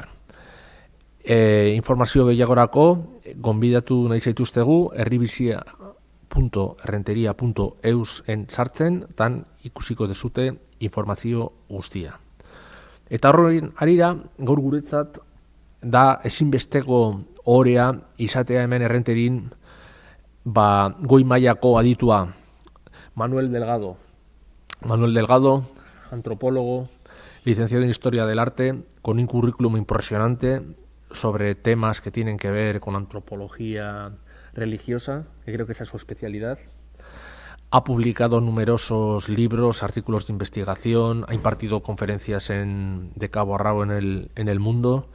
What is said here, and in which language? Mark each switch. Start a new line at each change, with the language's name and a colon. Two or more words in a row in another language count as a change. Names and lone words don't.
Basque: Informazio gehiagorako gonbidatu nahi zaituztegu herribizia.errenteria.eus-en sartzen, tan ikusiko dezute informazio guztia. Eta horren harira, gaur guretzat da ezinbesteko ohorea izatea hemen Errenterin goi mailako aditua Manuel Delgado.
Spanish: Manuel Delgado, antropólogo, licenciado en Historia del Arte, con un currículum impresionante sobre temas que tienen que ver con antropología religiosa, que creo que esa es su especialidad. Ha publicado numerosos libros, artículos de investigación, ha impartido conferencias de cabo a rabo en el mundo.